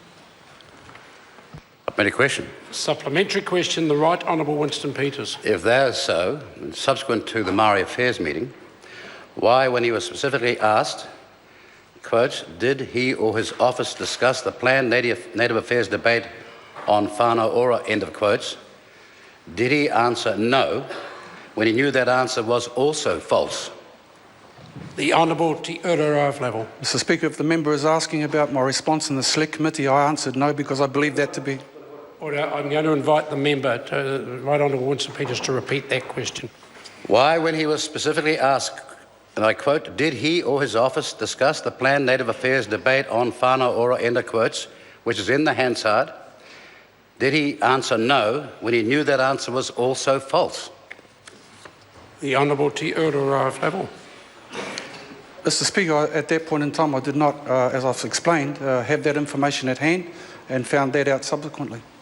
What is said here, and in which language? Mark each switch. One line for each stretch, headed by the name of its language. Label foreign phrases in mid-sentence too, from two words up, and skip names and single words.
English: Supplementary question. Supplementary question, the Right Honourable Winston Peters. If that is so, subsequent to the Maori Affairs meeting, why, when he was specifically asked, quote, did he or his office discuss the planned Native Affairs debate on whānau ora, end of quotes, did he answer no when he knew that answer was also false? The Honourable to Uraraflevel. Mr Speaker, if the member is asking about my response in the Select Committee, I answered no because I believe that to be... Order. I'm going to invite the member, Right Honourable Winston Peters, to repeat that question. Why, when he was specifically asked, and I quote, did he or his office discuss the planned Native Affairs debate on whānau ora, end of quotes, which is in the Hansard, did he answer no when he knew that answer was also false? The Honourable to Uraraflevel. Mr Speaker, at that point in time I did not, as I've explained, have that information at hand and found that out subsequently.